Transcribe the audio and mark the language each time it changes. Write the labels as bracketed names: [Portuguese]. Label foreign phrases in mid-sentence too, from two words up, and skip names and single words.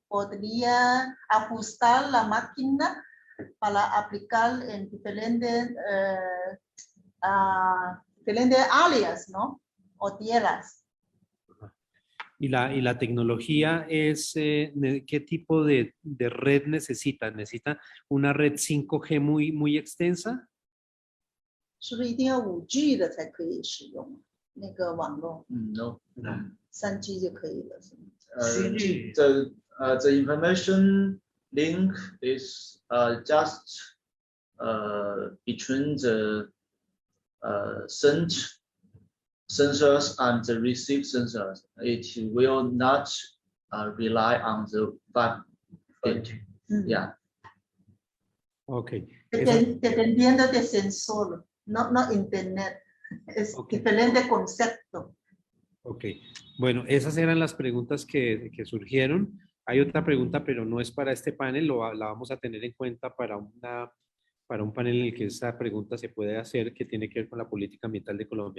[Spanish] Podría ajustar la máquina para aplicar en diferentes áreas, ¿no? O tierras. ¿Y la tecnología es qué tipo de red necesita? ¿Necesita una red 5G muy extensa? [Chinese] 是不是一定要5G 的才可以使用那个网络？ [Spanish] No. [Chinese] 3G 就可以了，是吗？ [English] The information link is just between the sensors and the receive sensors. It will not rely on the 5G. Yeah. Ok. [Spanish] Dependiendo del sensor, no internet. Es diferente concepto. Ok. Bueno, esas eran las preguntas que surgieron. Hay otra pregunta, pero no es para este panel. La vamos a tener en cuenta para un panel en el que esa pregunta se puede hacer, que tiene que ver con la política ambiental de Colombia.